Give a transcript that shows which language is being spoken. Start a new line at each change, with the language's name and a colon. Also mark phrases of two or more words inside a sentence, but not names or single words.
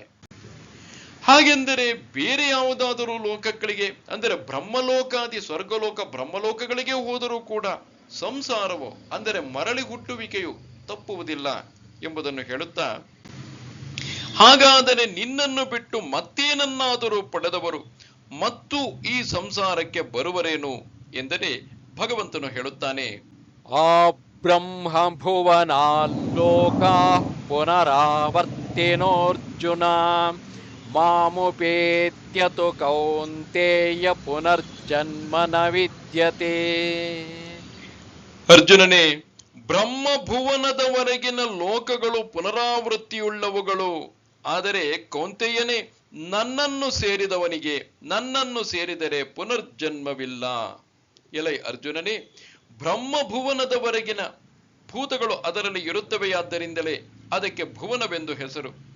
Kannada: ಹಾಗೆಂದರೆ ಬೇರೆ ಯಾವುದಾದರೂ ಲೋಕಗಳಿಗೆ, ಅಂದರೆ ಬ್ರಹ್ಮಲೋಕಾದಿ ಸ್ವರ್ಗಲೋಕ ಬ್ರಹ್ಮಲೋಕಗಳಿಗೆ ಹೋದರೂ ಕೂಡ ಸಂಸಾರವು, ಅಂದರೆ ಮರಳಿ ಹುಟ್ಟುವಿಕೆಯು ತಪ್ಪುವುದಿಲ್ಲ ಎಂಬುದನ್ನು ಹೇಳುತ್ತಾ, ಹಾಗಾದರೆ ನಿನ್ನನ್ನು ಬಿಟ್ಟು ಮತ್ತೇನನ್ನಾದರೂ ಪಡೆದವರು ಮತ್ತು ಈ ಸಂಸಾರಕ್ಕೆ ಬರುವರೇನು ಎಂದರೆ ಭಗವಂತನು ಹೇಳುತ್ತಾನೆ,
Sanskrit: ಆ ಬ್ರಹ್ಮ ಭುವನಾಲೋಕಾ ಪುನರಾವರ್ತಿನೋರ್ಜುನ ಮಾಮುಪೇತ್ಯ ತು ಕೌಂತೇಯ ಪುನರ್ಜನ್ಮ ನ ವಿದ್ಯತೆ.
Kannada: ಅರ್ಜುನನೇ, ಬ್ರಹ್ಮಭುವನದವರೆಗಿನ ಲೋಕಗಳು ಪುನರಾವೃತ್ತಿಯುಳ್ಳವುಗಳು. ಆದರೆ ಕೌಂತೆಯನೇ, ನನ್ನನ್ನು ಸೇರಿದರೆ ಪುನರ್ಜನ್ಮವಿಲ್ಲ. ಎಲೈ ಅರ್ಜುನನೇ, ಬ್ರಹ್ಮಭುವನದವರೆಗಿನ ಭೂತಗಳು ಅದರಲ್ಲಿ ಇರುತ್ತವೆಯಾದ್ದರಿಂದಲೇ ಅದಕ್ಕೆ ಭುವನವೆಂದು ಹೆಸರು.